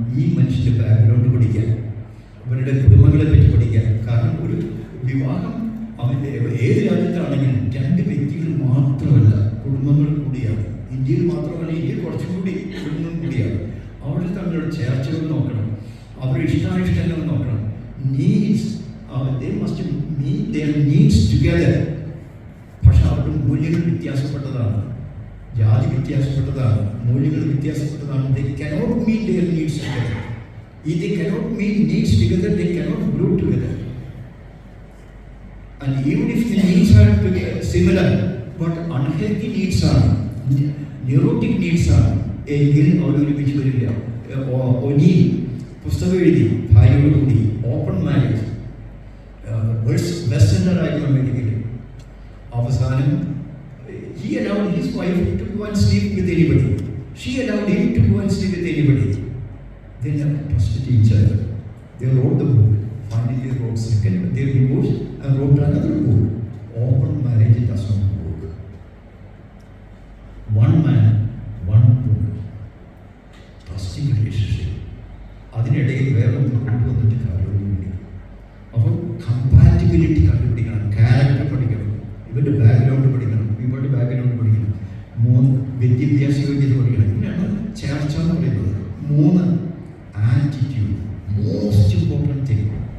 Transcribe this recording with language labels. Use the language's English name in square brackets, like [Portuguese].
[Malayalam] ഈ മനുഷ്യൻ്റെ ബാക്ക്ഗ്രൗണ്ട് പഠിക്കാൻ, അവരുടെ കുടുംബങ്ങളെ പറ്റി പഠിക്കാൻ. കാരണം ഒരു വിവാഹം അവൻ്റെ ഏത് രാജ്യത്താണെങ്കിലും 2 വ്യക്തികൾ മാത്രമല്ല, കുടുംബങ്ങൾ കൂടിയാണ്. ഇന്ത്യയിൽ മാത്രമല്ല, ഇന്ത്യയിൽ കുറച്ചും കൂടി കുടുംബം കൂടിയാണ്. അവിടെ തങ്ങളുടെ ചേർച്ചകൾ നോക്കണം, അവരുടെ ഇഷ്ടാനിഷ്ടങ്ങൾ നോക്കണം. [English] Needs, they must meet their needs together. [Malayalam] പക്ഷെ അവരുടെ മൂല്യങ്ങൾ വ്യത്യാസപ്പെട്ടതാണ്, ജാതി വ്യത്യാസപ്പെട്ടതാണ്, മൂല്യങ്ങൾ വ്യത്യാസപ്പെട്ടതാണ്. [English] They cannot meet their needs together. If they cannot meet needs together, they cannot grow together. And even if the needs are similar, but unhealthy needs are, neurotic needs are, [Malayalam] എങ്കിൽ അവർ ഒരുമിച്ച് വരില്ല. ഒനി പുസ്തകം എഴുതി ഭാര്യയോട് കൂടി, ഓപ്പൺ മാരേജ്, ബെസ്റ്റ് സെല്ലർ ആയിരുന്നു അമേരിക്കയിൽ. അവസാനം [English] he allowed his wife to go and sleep with anybody. She allowed him to go and sleep with anybody. They never trusted each other. They wrote the book. Finally they wrote second, they divorced and wrote another book. Open marriage does not work. One man, one woman. Trusting relationship. [Malayalam] അതിനിടയിൽ വേറെ ഒന്ന് കൊണ്ടുവന്നിട്ട് കാര്യമൊന്നുമില്ല. അപ്പോൾ കമ്പാറ്റിബിലിറ്റി കണ്ടുപിടിക്കണം, character പഠിക്കണം, ഇവരുടെ background പഠിക്കണം, ഇവരുടെ ബാക്ക്ഗ്രൗണ്ട് പഠിക്കണം. 3 വിദ്യാഭ്യാസ യോഗ്യത പഠിക്കണം. ഇങ്ങനെയാണ് ചേർച്ച എന്ന് പറയുന്നത്. [English] 3 attitude, most important thing.